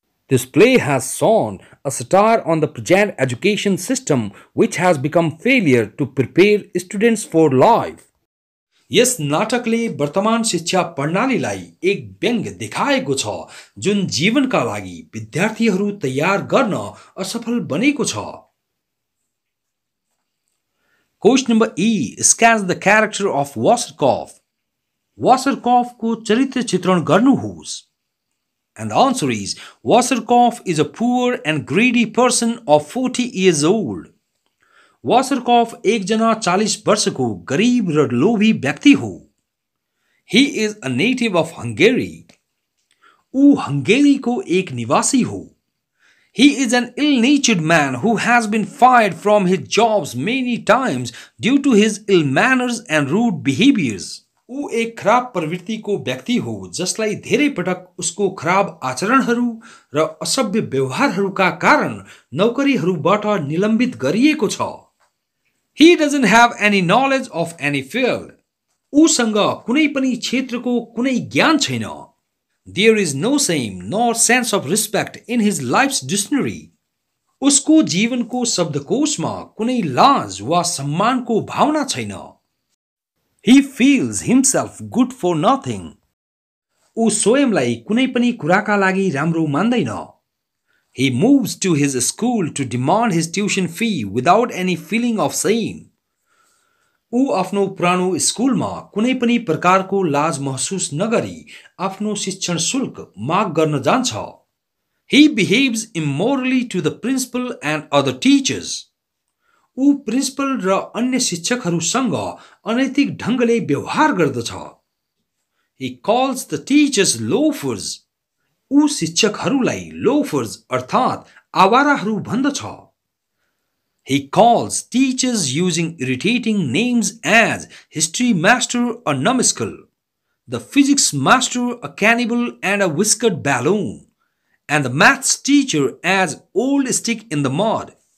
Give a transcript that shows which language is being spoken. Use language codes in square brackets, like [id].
[en] This play has shone a satire on the present education system, which has become failure to prepare students for life. [ne] यस नाटकले वर्तमान शिक्षा प्रणालीलाई एक व्यङ्ग्य देखाएको छ, जुन जीवनका लागि विद्यार्थीहरू तयार गर्न असफल बनेको छ। [en] Question number E. Sketch the character of Waserkopf. [ne] वासरकॉफको चरित्र चित्रण गर्नुहोस्। [en] And the answer is, Waserkopf is a poor and greedy person of 40 years old. [ne] Waserkopf एकजना 40 वर्षको गरीब र लोभी व्यक्ति हो। [en] He is a native of Hungary. [ne] ऊ हंगेरीको एक निवासी हो। [en] He is an ill-natured man who has been fired from his jobs many times due to his ill manners and rude behaviors. [ne] ऊ एक खराब प्रवृत्तिको व्यक्ति हो, जसलाई धेरै पटक उसको खराब आचरणहरू र असभ्य व्यवहारहरूका कारण नौकरीहरूबाट निलम्बित गरिएको छ। [en] He doesn't have any knowledge of any field. [ne] उसँग कुनै पनि क्षेत्रको कुनै ज्ञान छैन। [en] There is no shame nor sense of respect in his life's dictionary. [ne] उसको जीवनको शब्दकोशमा कुनै लाज वा सम्मानको भावना छैन। [en] He feels himself good for nothing. [ne] ऊ स्वयंलाई कुनै पनि कुराका लागि राम्रो मान्दैन। [en] He moves to his school to demand his tuition fee without any feeling of shame. [ne] ऊ आफ्नो पुरानो स्कुलमा कुनै पनि प्रकारको लाज महसुस नगरी आफ्नो शिक्षण शुल्क माग गर्न जान्छ। [en] He behaves immorally to the principal and other teachers. [ne] ऊ प्रिन्सिपल र अन्य शिक्षकहरूसँग अनैतिक ढङ्गले व्यवहार गर्दछ। [en] He calls the teachers loafers. [ne] ऊ शिक्षकहरूलाई loafers अर्थात् आवाराहरू भन्दछ। [en] He calls teachers using irritating names as history master a numbskull, the physics master a cannibal and a whiskered balloon, and the maths teacher as old stick in the mud.